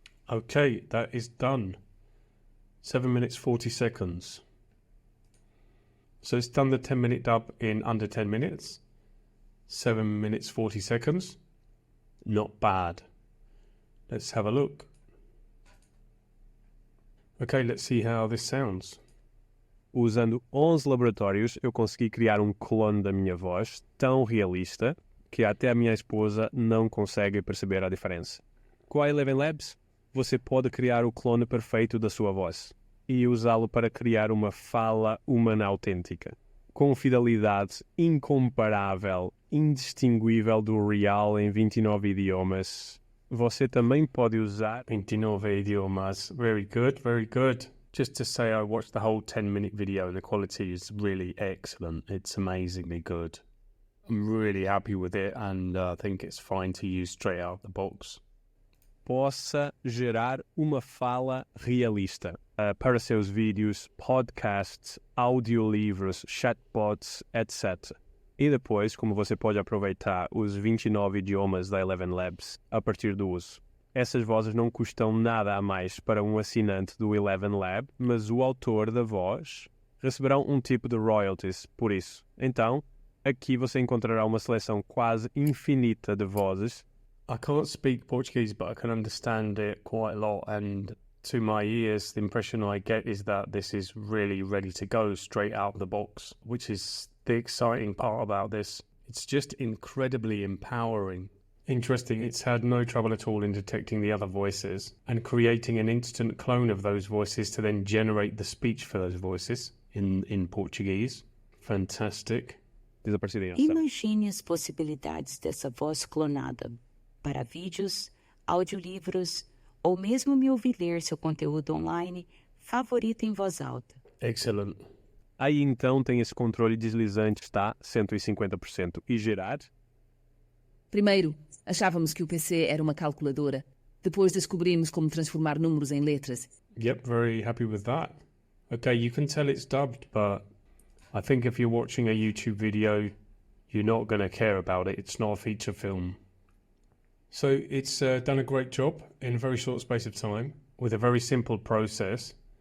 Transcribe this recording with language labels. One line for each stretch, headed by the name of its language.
English: Okay, that is done. 7 minutes, 40 seconds. So it's done the 10-minute dub in under 10 minutes. 7 minutes, 40 seconds. Not bad. Let's have a look. Okay, let's see how this sounds.
Portuguese: Usando 11 laboratórios, eu consegui criar clone da minha voz tão realista que até a minha esposa não consegue perceber a diferença. Com a 11 Labs, você pode criar o clone perfeito da sua voz e usá-lo para criar uma fala humana autêntica, com fidelidade incomparável, indistinguível do real em 29 idiomas. Você também pode usar 29 idiomas.
English: Very good, very good. Just to say, I watched the whole 10-minute video. The quality is really excellent. It's amazingly good. I'm really happy with it, and I think it's fine to use straight out of the box.
Portuguese: Possa gerar uma fala realista para seus vídeos, podcasts, audiolivros, chatbots, etc. E depois, como você pode aproveitar os 29 idiomas da 11 Labs a partir do uso. Essas vozes não custam nada a mais para um assinante do 11 Lab, mas o autor da voz receberá tipo de royalties por isso. Então, aqui você encontrará uma seleção quase infinita de vozes.
English: I can't speak Portuguese, but I can understand it quite a lot, and to my ears, the impression I get is that this is really ready to go straight out of the box, which is the exciting part about this. It's just incredibly empowering. Interesting, it's had no trouble at all in detecting the other voices and creating an instant clone of those voices to then generate the speech for those voices in Portuguese. Fantastic.
Portuguese: Imagine as possibilidades dessa voz clonada para vídeos, audiolivros ou mesmo me ouvir ler seu conteúdo online favorito em voz alta.
English: Excellent.
Portuguese: Aí então tem esse controle deslizante, está 150%. E gerar? Primeiro, achávamos que o PC era uma calculadora. Depois descobrimos como transformar números em letras.
English: Yep, very happy with that. Okay, you can tell it's dubbed, but I think if you're watching a YouTube video, you're not going to care about it. It's not a feature film. So it's done a great job in a very short space of time with a very simple process.